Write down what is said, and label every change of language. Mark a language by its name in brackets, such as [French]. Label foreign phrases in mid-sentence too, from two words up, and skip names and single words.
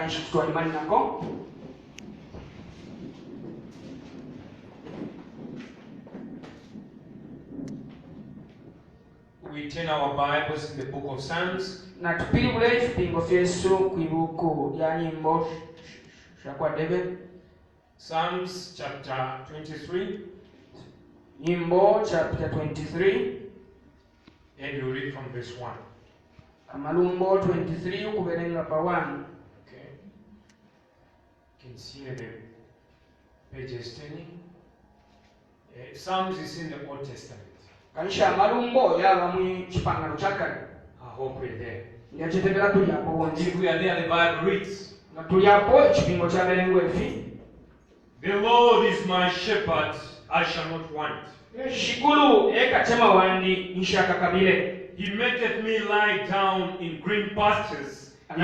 [English] We turn our Bibles in the book of Psalms. Psalms chapter 23. Chapter 23. And you read from verse 1. [Bemba] Amalumbo 23 ukuberenga pa 1. [English] Okay. You can see the pages turning. Psalms is in the Old Testament. [Bemba] Kanisha amalumbo yaba mu kipangano kyakale. [English] I hope we're there. If we are there, the Bible reads, the Lord is my shepherd, I shall not want. He maketh me lie down in green pastures.